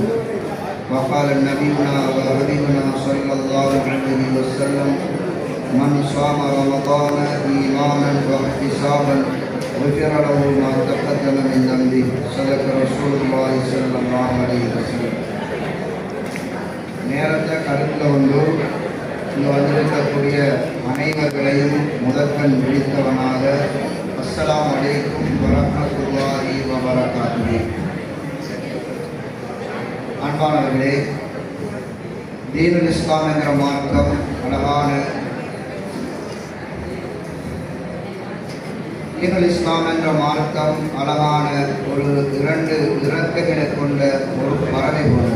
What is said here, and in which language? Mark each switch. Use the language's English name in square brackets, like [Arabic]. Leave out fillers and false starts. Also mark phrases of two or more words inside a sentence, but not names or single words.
[Arabic] وقال نبينا وحبيبنا صلى الله عليه وسلم: من صام رمضان إيمانا واحتسابا غفر له ما تقدم من ذنبه. صدق رسول الله صلى الله عليه وسلم. [Tamil] நேரத்தை கருத்தில் கொண்டு இங்கு வந்திருக்கக்கூடிய அனைவர்களையும் முதற்கண் விழித்தவனாக [Arabic] السلام عليكم ورحمة الله وبركاته. [Tamil] அன்பானவர்களே, தீனுல் இஸ்லாம் என்ற மார்க்கம் அழகான தீனுல் இஸ்லாம் என்ற மார்க்கம் அழகான ஒரு 2 இறக்கைகளை கொண்ட ஒரு பறவை போன்றது.